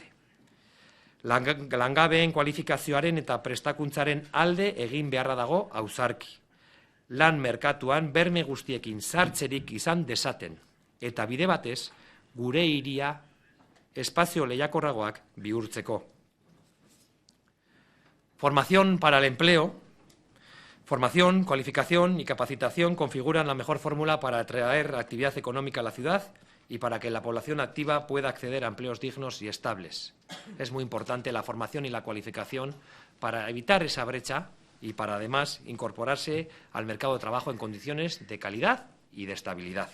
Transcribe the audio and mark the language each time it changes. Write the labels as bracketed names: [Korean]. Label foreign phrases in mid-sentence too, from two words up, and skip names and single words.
[Basque] Langabeen kualifikazioaren eta prestakuntzaren alde egin beharra dago ausarki. Lan merkatuan berme guztiekin sartzerik izan dezaten, eta bide batez gure hiria espazio lehiakorragoak bihurtzeko. [Spanish] Formación para el empleo. Formación, cualificación y capacitación configuran la mejor fórmula para atraer actividad económica a la ciudad y para que la población activa pueda acceder a empleos dignos y estables. Es muy importante la formación y la cualificación para evitar esa brecha y para, además, incorporarse al mercado de trabajo en condiciones de calidad y de estabilidad.